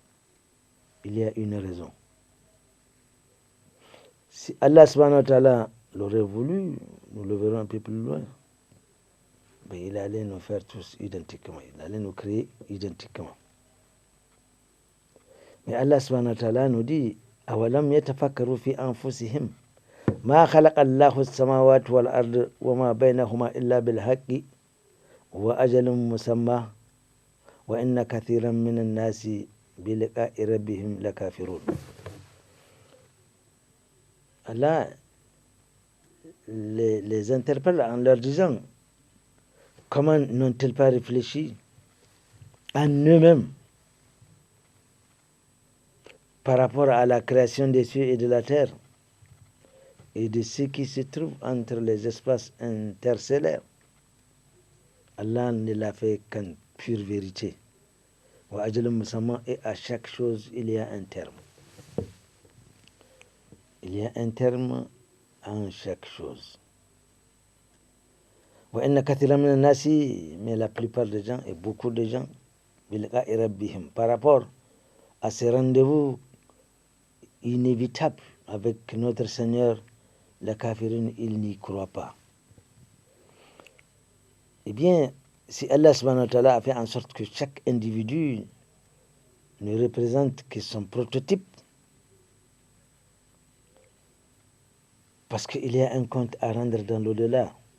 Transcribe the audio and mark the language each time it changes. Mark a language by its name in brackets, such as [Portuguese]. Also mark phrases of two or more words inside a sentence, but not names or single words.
[French] Il y a une raison. Si Allah [Arabic] سبحانه وتعالى [French] l'aurait voulu, nous le verrons un peu plus loin, mais il allait nous faire tous identiquement. Il allait nous créer identiquement. Mais Allah [Arabic] سبحانه وتعالى [French] nous dit, [Arabic] أولم يتفكروا في أنفسهم ما خلق الله السماوات والأرض وما بينهما إلا بالحق وأجل مسمى وإن كثيرا من الناس بلقاء ربهم لكافرون. [French] Allah les interpelle en leur disant, comment n'ont-ils pas réfléchi en eux-mêmes par rapport à la création des cieux et de la terre et de ce qui se trouve entre les espaces interstellaires, Allah ne l'a fait qu'en pure vérité. [Arabic] وأجل مسمى, [French] et à chaque chose il y a un terme. Il y a un terme en chaque chose. [Arabic] وإن كثيرا من الناس, [French] mais la plupart des gens et beaucoup de gens, [Arabic] بلقاء ربهم, [French] par rapport à ces rendez-vous inévitables avec notre Seigneur, [Arabic] لكافرين, [French] ils n'y croient pas. Eh bien, si Allah [Arabic] سبحانه وتعالى [French] a fait en sorte que chaque individu ne représente que son prototype, parce qu'il y a un compte à rendre dans l'au-delà.